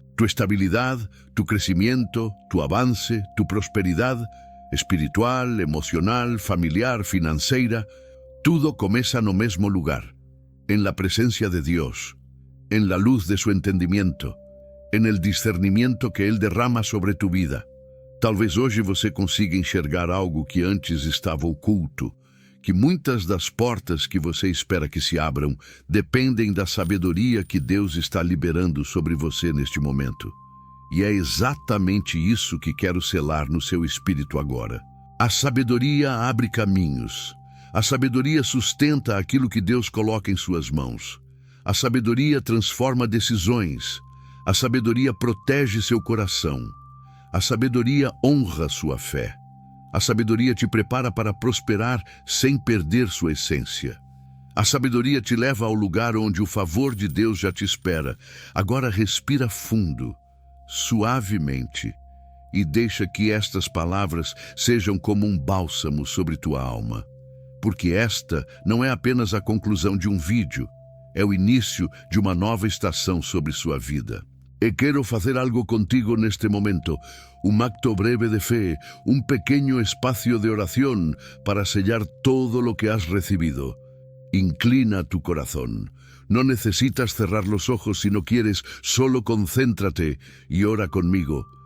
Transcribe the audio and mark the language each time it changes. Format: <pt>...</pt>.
<es>Tu estabilidad, tu crecimiento, tu avance, tu prosperidad espiritual, emocional, familiar,</es> <pt>financeira, tudo começa no mesmo lugar,</pt> <es>en la presencia de Dios, en la luz de su entendimiento, en el discernimiento que Él derrama sobre tu vida.</es> <pt>Talvez hoje você consiga enxergar algo que antes estava oculto, que muitas das portas que você espera que se abram dependem da sabedoria que Deus está liberando sobre você neste momento. E é exatamente isso que quero selar no seu espírito agora. A sabedoria abre caminhos. A sabedoria sustenta aquilo que Deus coloca em suas mãos. A sabedoria transforma decisões. A sabedoria protege seu coração. A sabedoria honra sua fé. A sabedoria te prepara para prosperar sem perder sua essência. A sabedoria te leva ao lugar onde o favor de Deus já te espera. Agora respira fundo, suavemente, e deixa que estas palavras sejam como um bálsamo sobre tua alma. Porque esta não é apenas a conclusão de um vídeo, é o início de uma nova estação sobre sua vida. E quero fazer algo contigo neste momento,</pt> <es>un acto breve de fe, un pequeño espacio de oración para sellar todo lo que has recibido. Inclina tu corazón. No necesitas cerrar los ojos si no quieres, solo concéntrate y ora conmigo.</es>